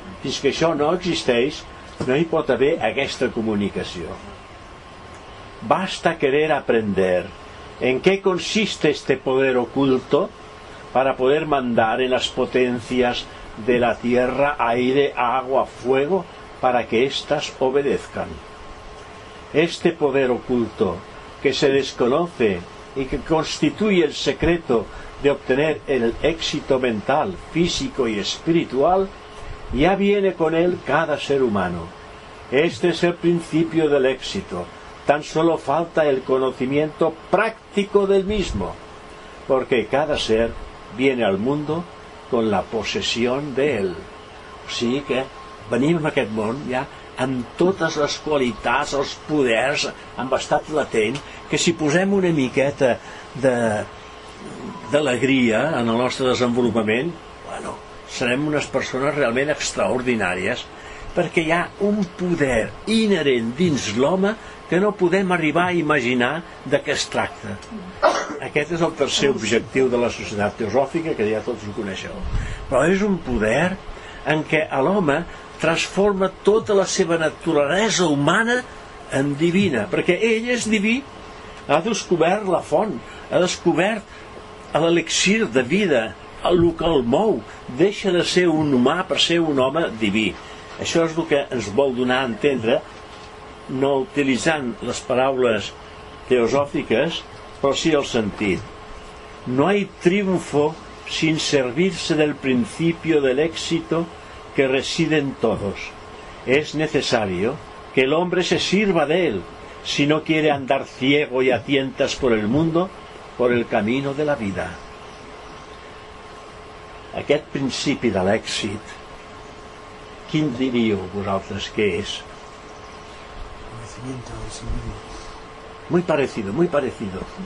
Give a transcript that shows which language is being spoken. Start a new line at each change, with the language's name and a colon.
Catalan: Fins que això no existeix, no hi pot haver aquesta comunicació.
Spanish: Basta querer aprender en qué consiste este poder oculto para poder mandar en las potencias de la tierra, aire, agua, fuego, para que éstas obedezcan. Este poder oculto que se desconoce y que constituye el secreto de obtener el éxito mental, físico y espiritual, ya viene con él cada ser humano. Este es el principio del éxito. Tan solo falta el conocimiento práctico del mismo, porque cada ser viene al mundo con la posesión de él.
Catalan: O sigui que venim en aquest món ja amb totes les qualitats, els poders, amb estat latent, que si posem una miqueta d'alegria en el nostre desenvolupament, bueno, serem unes persones realment extraordinàries, perquè hi ha un poder inherent dins l'home que no podem arribar a imaginar de què es tracta. Aquest és el tercer objectiu de la societat teosòfica, que ja tots ho coneixeu. Però és un poder en què l'home transforma tota la seva naturalesa humana en divina, perquè ell és diví, ha descobert la font, ha descobert l'elixir de vida, el que el mou, deixa de ser un humà per ser un home diví. Això és el que ens vol donar a entendre, no utilitzant les paraules teosòfiques, però sí el sentit.
Spanish: No hay triunfo sin servirse del principio del éxito que reside en todos. Es necesario que el hombre se sirva de él si no quiere andar ciego y a tientas por el mundo, por el camino de la vida.
Catalan: Aquest principi de l'èxit, quin diríeu vosaltres que és?
Spanish: Conocimiento de sí mismo. Muy parecido, muy parecido.